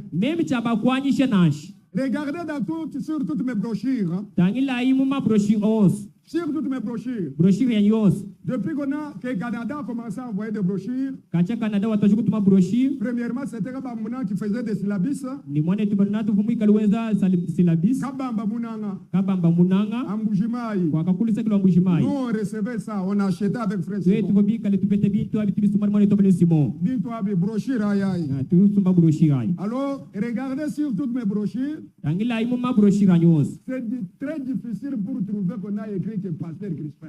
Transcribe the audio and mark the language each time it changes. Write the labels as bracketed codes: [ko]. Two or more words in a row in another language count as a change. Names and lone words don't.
[fr] Regardez sur toutes mes brochures. Sur toutes mes brochures. Depuis que Canada a commencé à envoyer des brochures, premièrement, c'était Kabamba qui faisait des syllabus. Kabamba Munanga. Ambujimai. Nous, on recevait ça, on achetait avec frère Simon. Brochure aïe. Alors, regardez sur toutes mes brochures. C'est très difficile pour trouver qu'on a écrit que Pasteur Crispin.